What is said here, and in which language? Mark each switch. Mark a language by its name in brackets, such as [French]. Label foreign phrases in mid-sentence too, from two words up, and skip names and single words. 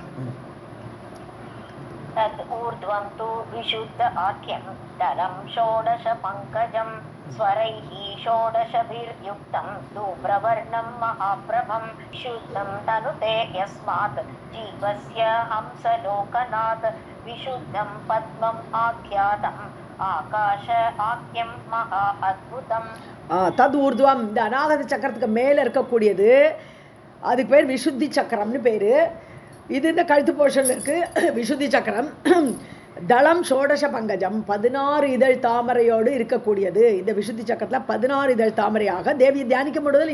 [Sanskrit] तद् ऊर्ध्वं तु विशुद्ध आख्यं दलं षोडश पङ्कजं स्वरैः षोडशभिर्युक्तं धूम्रवर्णं महाप्रभं शुद्धं तनुते यस्मात् जीवस्य हंसलोकनात् विशुद्धं पद्मम् आख्यातम् आकाश आख्यं महा अद्भुतम्. तत् ऊर्ध्वम्, [Tamil] இந்த அநாகத சக்கரத்துக்கு மேலே இருக்கக்கூடியது அதுக்கு பேர் விசுத்தி சக்கரம்னு பேர். இது இந்த கழுத்து போர்ஷனில் இருக்குது விசுத்தி சக்கரம். [Sanskrit] दलं षोडश पङ्कजम् [Tamil] 16 இதழ் தாமரையோடு இருக்கக்கூடியது. இந்த விசுத்தி சக்கரத்தில் 16 இதழ் தாமரையாக தேவியை தியானிக்க முடியல.